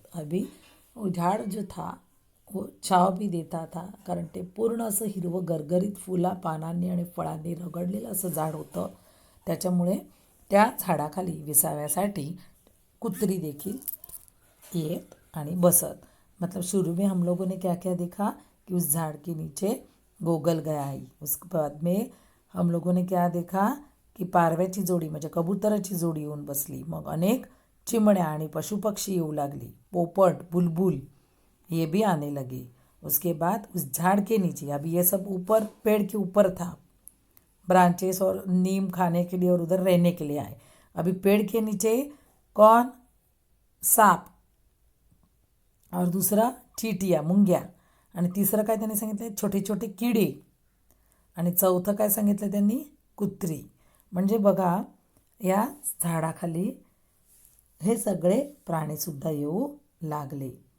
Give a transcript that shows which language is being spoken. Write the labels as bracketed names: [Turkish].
[Marathi] अभी झाड जो था वो छाव भी देता था, कारण ते पूर्ण असं हिरवं गरगरीत फुला पानांनी आणि फळांनी रगडलेलं असं झाड होतं. त्याच्यामुळे त्या झाडाखाली विसाव्यासाठी कुत्री देखील येत आणि बसत. [Hindi] मतलब शुरू में हम लोगों ने क्या क्या देखा कि उस झाड़ के नीचे गोगल गया आई. उसके बाद में हम लोगों ने क्या देखा की [Marathi] पारव्याची जोडी म्हणजे कबुतराची जोडी येऊन बसली. मग अनेक चिमण्या आणि पशुपक्षी येऊ लागली. [Hindi] पोपट, बुलबुल ये भी आने लगे. उसके बाद उस झाड़ के नीचे, अभी ये सब ऊपर पेड़ के ऊपर था, ब्रांचेस और नीम खाने के लिए और उधर रहने के लिए आए. अभी पेड़ के नीचे कौन, सांप, और दूसरा चींटियाँ [Marathi] मुंग्या, आणि तिसरं काय त्यांनी सांगितलं छोटे छोटे किडे, आणि चौथं काय सांगितलं त्यांनी कुत्री. म्हणजे बघा या झाडाखाली हे सगळे प्राणीसुद्धा येऊ लागले.